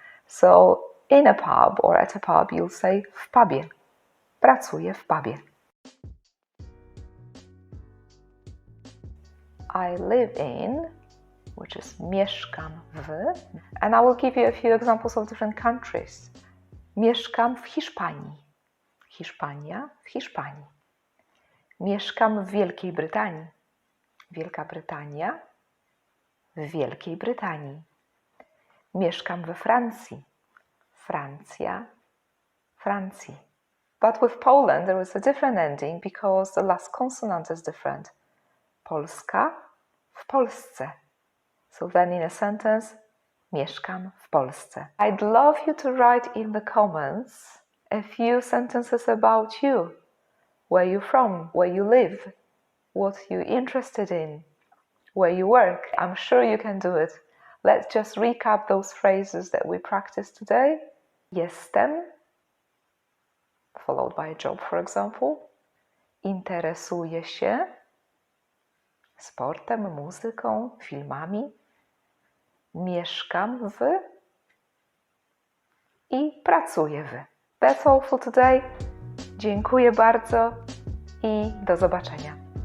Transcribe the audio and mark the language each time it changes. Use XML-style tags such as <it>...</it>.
<en>So in a pub or at a pub, you'll say</en> <pl>w pubie. Pracuję w pubie.</pl> <en>I live in, which is</en> <pl>mieszkam w,</pl> <en>and I will give you a few examples of different countries.</en> <pl>Mieszkam w Hiszpanii. Hiszpania, w Hiszpanii. Mieszkam w Wielkiej Brytanii. Wielka Brytania, w Wielkiej Brytanii. Mieszkam we Francji. Francja, Francji.</pl> <en>But with Poland there is a different ending because the last consonant is different.</en> <pl>Polska, w Polsce.</pl> <en>So then in a sentence,</en> <pl>mieszkam w Polsce.</pl> <en>I'd love you to write in the comments a few sentences about you. Where you're from, where you live, what you're interested in, where you work. I'm sure you can do it. Let's just recap those phrases that we practiced today. Jestem, followed by a job, for example.</en> <pl>Interesuję się sportem, muzyką, filmami. Mieszkam w i pracuję w.</pl> <en>That's all for today.</en> <pl>Dziękuję bardzo i do zobaczenia.</pl>